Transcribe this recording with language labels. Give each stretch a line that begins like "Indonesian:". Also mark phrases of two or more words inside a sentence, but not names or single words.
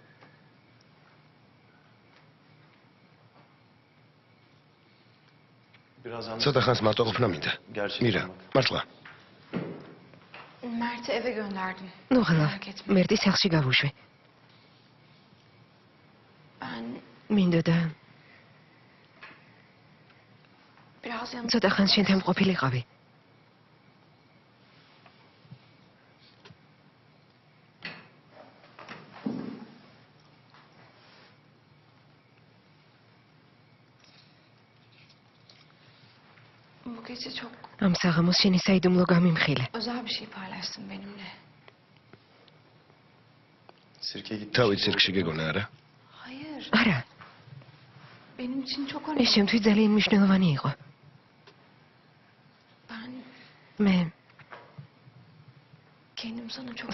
Turkish: Birazdan
Georgian: ცოტა ხანს მარტო ყოფნა მინდა. მირა, მართლა.
Turkish: Mert'i eve gönderdim.
Georgian: ნუ ღლა,
Turkish: Merak etme.
Georgian: მერტი სახლში გავუშვე.
Turkish: Ben
Georgian: მინდოდა
Turkish: biraz yanında...
Georgian: ცოტა ხანს შენთან ყოფილიყავი.
Turkish: Bu gece çok
Georgian: ამ საღამოს შენი საიდუმლო გამიმხილე.
Turkish: özel bir şey paylaştın benimle. sirke gitmiş.
Georgian: თავი ცირკში გეგონა არა?
Turkish: Hayır.
Georgian: არა,
Turkish: benim için çok
Georgian: ეს
Turkish: önemli.
Georgian: შემთხვევით ძალიან მნიშვნელოვანი იყო.
Turkish: Ben
Georgian: მე
Turkish: kendim sana çok